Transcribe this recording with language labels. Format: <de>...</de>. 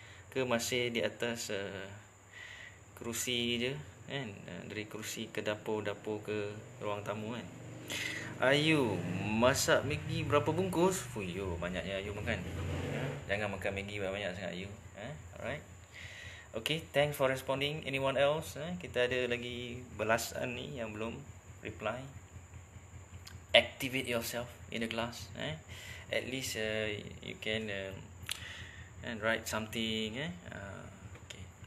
<ms>Ke masih di atas kerusi je kan? Dari kerusi ke dapur ke ruang tamu kan? Ayu, masak Maggi berapa bungkus? Fuyo, banyaknya Ayu makan. Jangan makan Maggi banyak sangat Ayu.</ms> <en>Alright. Okay, thanks for responding. Anyone else?</en> <ms>Kita ada lagi belasan ni yang belum reply.</ms> <en>Activate yourself in the class. At least you can and write something. Okay.</en>